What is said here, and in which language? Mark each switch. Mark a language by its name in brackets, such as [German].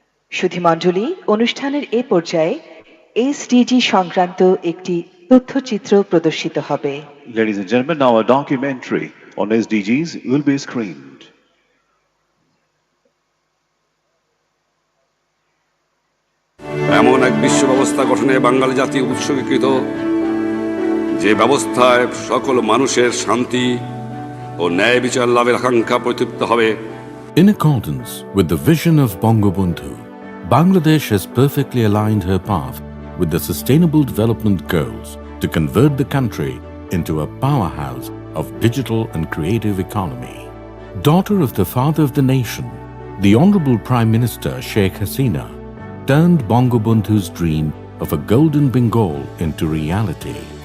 [Bangla] সুধীমণ্ডলী, অনুষ্ঠানের এ পর্যায়ে এসডিজি সংক্রান্ত একটি তথ্যচিত্র প্রদর্শিত হবে। [English] Ladies and gentlemen, now a documentary on SDGs will be screened. [Bangla] এমন এক বিশ্ব ব্যবস্থা গঠনে বাঙালি জাতি উৎসর্গীকৃত, যে ব্যবস্থায় সকল মানুষের শান্তি ও ন্যায় বিচার লাভের আকাঙ্ক্ষা প্রতিফলিত হবে। [English] In accordance with the vision of Bangabandhu, Bangladesh has perfectly aligned her path with the Sustainable Development Goals to convert the country into a powerhouse of digital and creative economy. Daughter of the father of the nation, the Honorable Prime Minister Sheikh Hasina turned Bangabandhu's dream of a golden Bengal into reality.